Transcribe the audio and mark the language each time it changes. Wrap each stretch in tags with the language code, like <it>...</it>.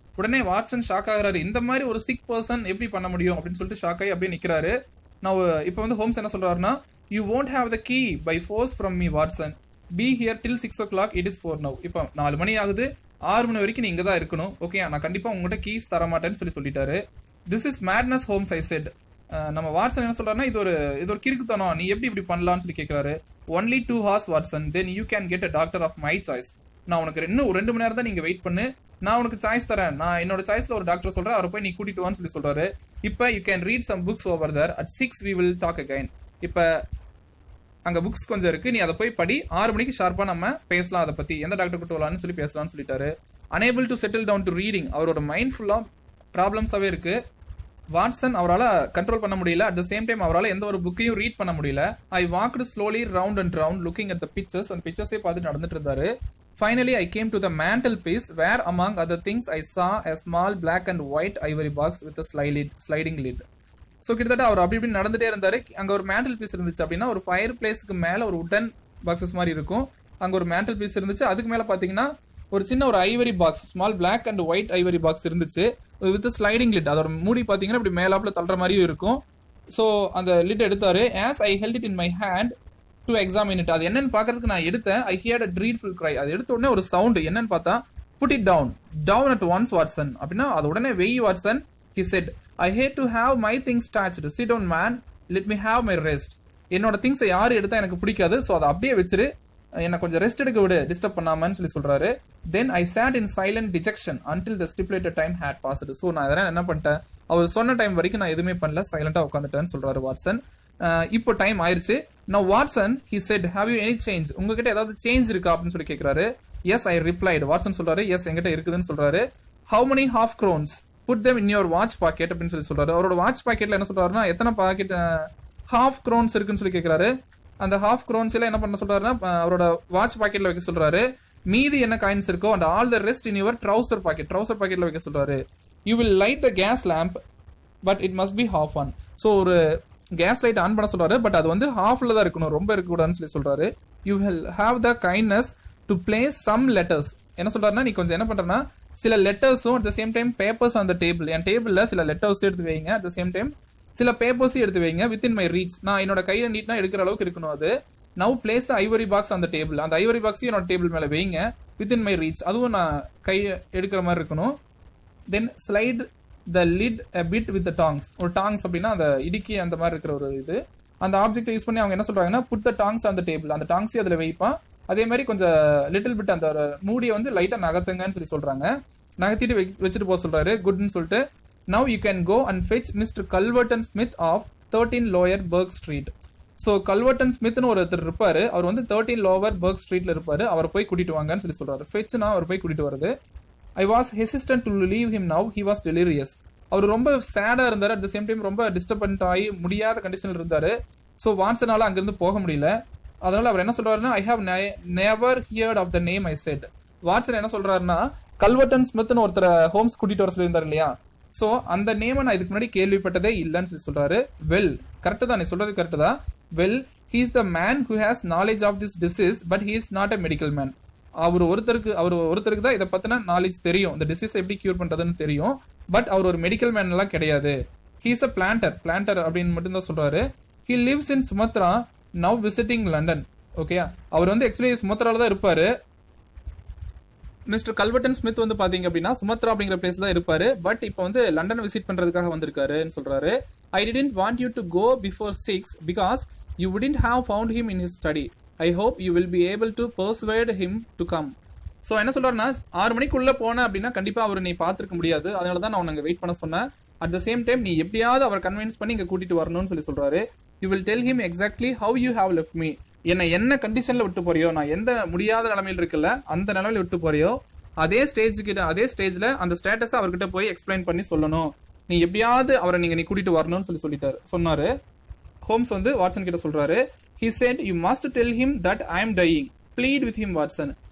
<ta>உடனே Watson shock ஆகுறாரு, இந்த மாதிரி ஒரு சிக் பர்சன் எப்படி பண்ண முடியும் அப்படின்னு சொல்லிட்டு ஷாக் ஆகி அப்படியே நிக்கிறாரு. நான் இப்போ வந்து ஹோம்ஸ் என்ன சொல்றாருன்னா</ta> <en>You won't have the key by force from me Watson, be here till 6 o'clock, it is 4 now.</en> <ta>இப்போ 4 மணி ஆகுது, 6 மணி வரைக்கும் நீ இங்க தான் இருக்கணும், ஓகே நான் கண்டிப்பா உங்ககிட்ட கீஸ் தர மாட்டேன்னு சொல்லிட்டாரு.</ta> <en>This is madness Holmes I said.</en> <ta>நம்ம வாட்சன் என்ன சொல்றாருன்னா இது ஒரு கிறுக்குத்தனம், நீ எப்படி இப்படி பண்ணலாம்னு சொல்லி கேட்கிறாரு.</ta> <en>Only 2 hours Watson, then you can get a doctor of my choice.</en> <ta>நான் உனக்கு இன்னும் 2 மணி நேரம் தான் நீங்க வெயிட் பண்ணு, நான் உனக்கு சாய்ஸ் தரேன், நான் என்னோட சாய்ஸ்ல ஒரு டாக்டர் சொல்றேன், அவரை போய் நீ கூட்டிட்டு வான்னு சொல்றாரு. இப்ப</ta> <en>You can read some books over there, at 6 we will talk again.</en> <ta>இப்ப அங்க புக்ஸ் கொஞ்சம் இருக்கு, நீ அதை போய் படி, 6 மணிக்கு ஷார்ப்பா நம்ம பேசலாம், அதை பத்தி எந்த டாக்டர் கூட்டு வரலாம்னு சொல்லி பேசலாம்னு சொல்லிட்டாரு.</ta> <en>unable to settle down to reading,</en> <ta>அவரோட மைண்ட் ஃபுல்லா ப்ராப்ளம்ஸாவே இருக்கு. வாட்சன் அவரால் கண்ட்ரோல் பண்ண முடியல, அட் த சேம் டைம் அவரால் எந்த ஒரு புக்கையும் ரீட் பண்ண முடியல.</ta> <en>I walked slowly round and round looking at the pictures,</en> <ta>அந்த பிக்சர்ஸே பார்த்து நடந்துட்டு இருந்தாரு.</ta> <en>Finally, I came to the mantelpiece where, among other things, I saw a small black and white ivory box with a sliding lid.</en> <ta>So கிட்டத்தட்ட அவர் அப்படி இப்படி நடந்துட்டே இருந்தாரு. அங்கே ஒரு மேண்டல் பீஸ் இருந்துச்சு அப்படின்னா ஒரு ஃபயர் பிளேஸ்க்கு மேலே ஒரு உட்டன் பாக்ஸஸ் மாதிரி இருக்கும், அங்கே ஒரு மேண்டல் பீஸ் இருந்துச்சு. அதுக்கு மேலே பார்த்தீங்கன்னா ஒரு சின்ன ஒரு Ivory box,</ta> <en>small black and white ivory box</en> <ta>இருந்துச்சு</ta> <en>With sliding lid.</en> <ta>அதோட மூடி பார்த்தீங்கன்னா இப்படி மேலாப்புல தள்ளுற மாதிரியும் இருக்கும். ஸோ அந்த லிட் எடுத்தாரு.</ta> <en>as I held it in my hand to examine it,</en> <ta>அது என்னன்னு பார்க்கறதுக்கு நான் எடுத்தேன்.</ta> <en>I heard a dreadful cry,</en> <ta>அது எடுத்த உடனே ஒரு சவுண்ட், என்னன்னு பார்த்தா</ta> <en>Put it down at once Watson, அப்படின்னா அது உடனே வெய் Watson. He said, I hate to have my things touched. Sit down man, let me have my rest.</en> <ta>என்னோட திங்ஸை யாரு எடுத்தா எனக்கு பிடிக்காது, ஸோ அதை அப்படியே வச்சிரு, என்ன கொஞ்சம் ரெஸ்ட் எடுக்க விடு, டிஸ்டர்ப் பண்ணாமன்னு சொல்றாரு.</ta> <en>Then I sat in silent dejection until the stipulated time had passed.</en> <ta>So நான் இதெல்லாம் என்ன பண்ணிட்டேன், அவர் சொன்ன டைம் வரைக்கும் நான் எதுவுமே பண்ணல, சைலண்டா உட்காந்துட்டேன்னு சொல்றாரு வாட்சன். இப்போ டைம் ஆயிருச்சு.</ta> <en>Now Watson, he said, have you any change?</en> <ta>உங்ககிட்ட ஏதாவது சேஞ்ச் இருக்கா அப்படின்னு சொல்லி கேட்கிறாரு.</ta> <en>Yes, I replied.</en> <ta>வாட்சன் சொல்றாரு, எஸ் என்கிட்ட இருக்குதுன்னு சொல்றாரு.</ta> <en>How many half crowns? Put them in your watch pocket</en> <ta>அப்படின்னு சொல்றாரு. அவரோட வாட்ச் பாக்கெட்ல என்ன சொல்றாருன்னா எத்தனை பாக்கெட் ஹாஃப் க்ரோன்ஸ் இருக்குன்னு சொல்லி கேட்கிறாரு. அந்த ஹாஃப் க்ரோன்ஸ் எல்லாம் என்ன பண்ண சொல்றாருன்னா அவரோட வாட்ச் பாக்கெட்ல வைக்க சொல்றாரு. மீதி என்ன காயின்ஸ் இருக்கோ</ta> <en>and all the rest in your trouser</en> <ta>பாக்கெட்ல வைக்க சொல்றாரு.</ta> <en>You will light the gas lamp but it must be half on.</en> <ta>So ஒரு கேஸ் லைட் ஆன் பண்ண சொல்றாரு, பட் அது வந்து ஹாஃப்ல தான் இருக்கணும், ரொம்ப இருக்கக்கூடாதுன்னு சொல்லி சொல்றாரு.</ta> <en>You will have the kindness to place some letters.</en> <ta>என்ன சொல்றாருன்னா நீ கொஞ்சம் என்ன பண்றனா சில லெட்டர்ஸும் at the same time papers அந்த டேபிள், என் டேபிள்ல சில லெட்டர்ஸ் எடுத்து வைங்க, அட் த சேம் டைம் சில பேப்பர்ஸையும் எடுத்து வைங்க,</ta> <en>within my reach,</en> <ta>நான் என்னோட கையில நீட்னா எடுக்கிற அளவுக்கு இருக்கணும் அது.</ta> <en>now place the ivory box</en> <ta>அந்த டேபிள், அந்த ஐவரி பாக்ஸையும் என்னோட டேபிள் மேல வைங்க,</ta> <en>within my reach,</en> <ta>அதுவும் நான் கை எடுக்கிற மாதிரி இருக்கணும்.</ta> <en>Then slide the lid a bit with the tongs.</en> <ta>ஒரு டாங்ஸ் அப்படின்னா அந்த இடுக்கி அந்த மாதிரி இருக்கிற ஒரு இது, அந்த ஆப்ஜெக்ட் யூஸ் பண்ணி அவங்க என்ன சொல்றாங்கன்னா</ta> <en>put the tongs</en> <ta>அந்த டேபிள், அந்த டாங்ஸையும் அதுல வைப்பான். அதே மாதிரி கொஞ்சம் லிட்டில் பிட் அந்த மூடியை வந்து லைட்டா நகர்த்துங்கன்னு சொல்லி சொல்றாங்க. நகர்த்திட்டு வச்சுட்டு போக சொல்றாரு. குட்னு சொல்லிட்டு</ta> <en>now you can go and fetch Mr. Culverton Smith of 13 Lower Burke Street.</en> <ta>So கல்வர்டன் ஸ்மித்னு ஒருத்தர் இருப்பாரு, அவர் வந்து 13 லோவர் பர்க் ஸ்ட்ரீட்ல இருப்பாரு, அவரை போய் கூட்டிட்டு வாங்கன்னு சொல்லி சொல்றாரு. ஃபெட்ச்னா அவர் போய் கூட்டிட்டு வருது.</ta> <en>I was hesitant to leave him now he was delirious.</en> <ta>அவர் ரொம்ப சேடா இருந்தாரு, அட் த சேம் டைம் ரொம்ப டிஸ்டர்பன்ட் ஆகி முடியாத கண்டிஷன்ல இருந்தாரு. ஸோ வாட்சனால அங்கிருந்து போக முடியல. அதனால அவர் என்ன சொல்றாருன்னா,</ta> <en>I have never heard of the name I said.</en> <ta>Watson என்ன சொல்றாருன்னா, கல்வர்டன் ஸ்மித்னு ஒருத்தர் ஹோம்ஸ் கூட்டிட்டு வர சொல்லியிருந்தாரு இல்லையா, ஸோ அந்த நேமை நான் இதுக்கு முன்னாடி கேள்விப்பட்டதே இல்லைன்னு சொல்லி சொல்றாரு. வெல், கரெக்டு தான், நீ சொல்றது கரெக்டு தான்.</ta> <en>Well, he is the man who has knowledge of this disease but he is not a medical man.</en> <ta>அவர் ஒருத்தருக்கு தான் இதை பத்தின நாலேஜ் தெரியும், இந்த டிசீஸ் எப்படி கியூர் பண்றதுன்னு தெரியும். பட் அவர் ஒரு மெடிக்கல் மேன் எல்லாம் கிடையாது.</ta> <en>he is a planter</en> <ta>அப்படின்னு மட்டும் தான் சொல்றாரு.</ta> <en>he lives in Sumatra now visiting London.</en> <ta>Okay, அவர் வந்து ஆக்சுவலி சுமத்ரால தான் இருப்பாரு. மிஸ்டர் கல்வர்டன் ஸ்மித் வந்து பாத்தீங்க அப்படின்னா சுமத்ரா அப்படிங்கிற பிளேஸ் தான் இருப்பாரு. பட் இப்போ வந்து லண்டன் விசிட் பண்றதுக்காக வந்திருக்காருன்னு சொல்றாரு.</ta> <en>I didn't want you to go before 6 because you wouldn't have found him in his study. I hope you will be able to persuade him to come.</en> <ta>So என்ன சொல்றாருன்னா, 6 மணிக்குள்ள போன அப்படின்னா கண்டிப்பா அவர் நீ பார்த்துருக்க முடியாது, அதனால தான் நான் உனக்கு வெயிட் பண்ண சொன்னேன். அட் த சேம் டைம் நீ எப்படியாவது அவர் கன்வின்ஸ் பண்ணி இங்க கூட்டிட்டு வரணும்னு சொல்லி சொல்றாரு.</ta> <en>You will tell him exactly how you have left me.</en> <ta>என்ன கண்டிஷன்ல விட்டு போறியோ, நான் எந்த முடியாத நிலைமையில் இருக்குல்ல அந்த நிலைமையில விட்டு போறியோ அதே ஸ்டேஜ்ல அந்த ஸ்டேட்டஸ் அவர்கிட்ட போய் எக்ஸ்பிளைன் பண்ணி சொல்லணும். நீ எப்படியாவது அவரை நீ கூட்டிட்டு வரணும்னு சொன்னாரு. ஹோம்ஸ் வந்து வாட்சன் கிட்ட சொல்றாரு.</ta> <en>he said you must tell him that I am dying. plead with him</en> <ta>Watson.</ta>